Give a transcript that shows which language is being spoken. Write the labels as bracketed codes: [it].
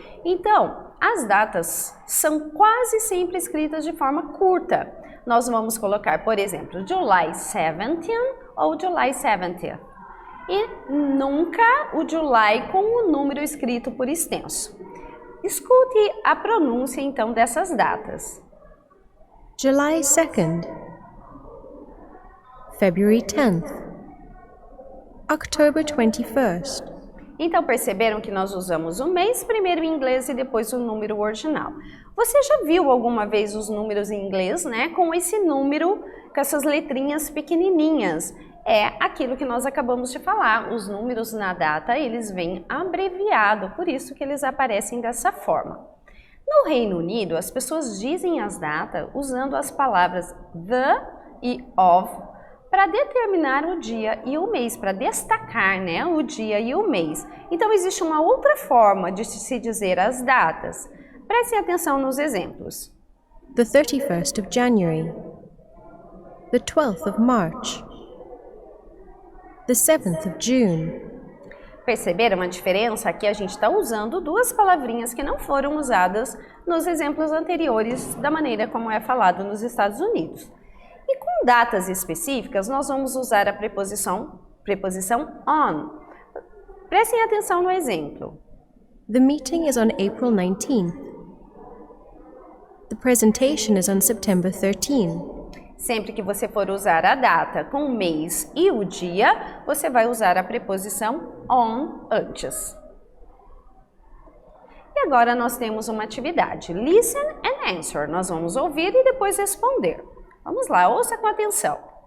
[pt] Então, as datas são quase sempre escritas de forma curta. Nós vamos colocar, por exemplo, [en] July 17th [pt] ou [en] July 70th. [pt] E nunca o July com o número escrito por extenso. Escute a pronúncia, então, dessas datas. [en] July 2nd, February 10th, October 21st. [pt] Então, perceberam que nós usamos o mês primeiro em inglês e depois o número ordinal. Você já viu alguma vez os números em inglês, né? Com esse número, com essas letrinhas pequenininhas. É aquilo que nós acabamos de falar. Os números na data, eles vêm abreviado, por isso que eles aparecem dessa forma. No Reino Unido, as pessoas dizem as datas usando as palavras the e of para determinar o dia e o mês, para destacar, né, o dia e o mês. Então, existe uma outra forma de se dizer as datas. Prestem atenção nos exemplos. [en] The 31st of January, the 12th of March, the 7th of June. [pt] Perceberam a diferença? Aqui a gente está usando duas palavrinhas que não foram usadas nos exemplos anteriores da maneira como é falado nos Estados Unidos. E com datas específicas, nós vamos usar a preposição on. Prestem atenção no exemplo. [en] The meeting is on April 19th. The presentation is on September 13th. [pt] Sempre que você for usar a data com o mês e o dia, você vai usar a preposição on antes. E agora nós temos uma atividade. [en] Listen and answer. [pt] Nós vamos ouvir e depois responder. Vamos lá, ouça com atenção.